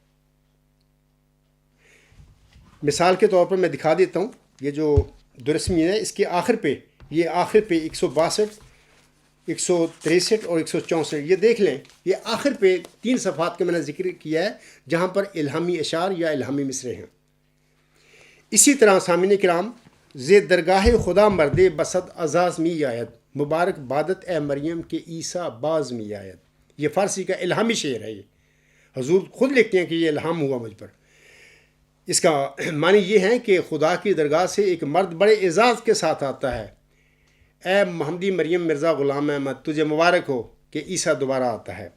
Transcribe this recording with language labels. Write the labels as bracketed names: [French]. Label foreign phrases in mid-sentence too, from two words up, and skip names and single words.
[Urdu] مثال کے طور پر میں دکھا دیتا ہوں، یہ جو در سمین ہے اس کے آخر پہ، یہ آخر پہ 162، 163 اور 164، یہ دیکھ لیں، یہ آخر پہ 3 صفحات کا میں نے ذکر کیا ہے جہاں پر الہامی اشعار یا الہامی مصرے ہیں۔ اسی طرح سامعین کرام، [Persian] زِ درگاہ خدا مرد بسد اعزاز می آید، مبارک بادت اے مریم کے عیسیٰ باز می آید۔ [Urdu] یہ فارسی کا الہامی شعر ہے۔ یہ حضور خود لکھتے ہیں کہ یہ الہام ہوا مجھ پر۔ اس کا معنی یہ ہے کہ خدا کی درگاہ سے ایک مرد بڑے اعزاز کے ساتھ آتا ہے، اے محمدی مریم مرزا غلام احمد، تجھے مبارک ہو کہ عیسیٰ دوبارہ آتا ہے۔